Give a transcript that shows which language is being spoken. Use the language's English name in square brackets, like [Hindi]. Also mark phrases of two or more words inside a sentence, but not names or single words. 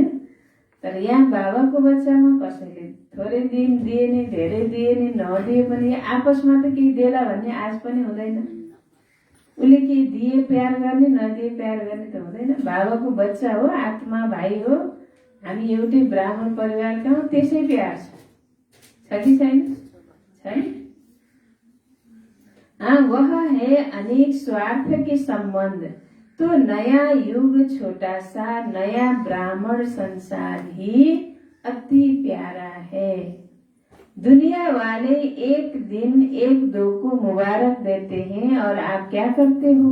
[Nepali] तर यहाँ बाबाको बच्चामा कसैले थोरै दिन दिए नि, धेरै दिए नि, नदिए पनि आपसमा त केही देला भन्ने आज पनि हुँदैन। उसले केही दिए प्यार गर्ने, नदिए प्यार गर्ने त हुँदैन। बाबाको बच्चा हो, आत्मा भाइ हो, हामी एउटै ब्राह्मण परिवारका हौँ, त्यसै प्यार छ कि छैन? छैन। [Hindi] हाँ, वह है अनेक स्वार्थ के संबंध। तो नया युग, छोटा सा नया ब्राह्मण संसार ही अति प्यारा है। दुनिया वाले एक दिन एक दो को मुबारक देते हैं और आप क्या करते हो?